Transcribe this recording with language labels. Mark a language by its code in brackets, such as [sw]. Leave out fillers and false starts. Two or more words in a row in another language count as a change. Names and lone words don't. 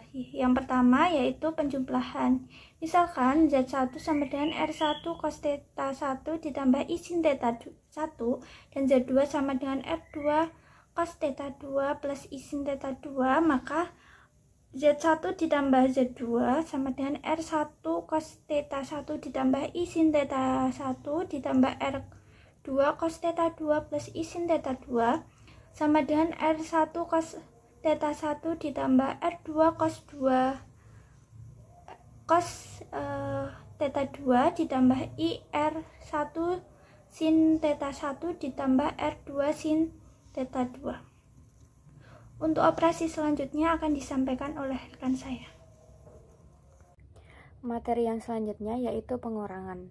[id] Yang pertama yaitu penjumlahan. Misalkan Z1 sama dengan R1 cos theta 1 ditambah I sin theta 1 dan Z2 sama dengan R2 cos theta 2 plus I sin theta 2, maka Z1 ditambah Z2 sama dengan R1 cos theta 1 ditambah I sin theta 1 ditambah R2 cos theta 2 plus I sin theta 2 sama dengan R1 cos theta 1 ditambah R2 cos 2 cos theta 2 ditambah I R1 sin theta 1 ditambah R2 sin theta 2. Untuk operasi selanjutnya akan disampaikan oleh rekan saya. Materi yang selanjutnya yaitu pengurangan.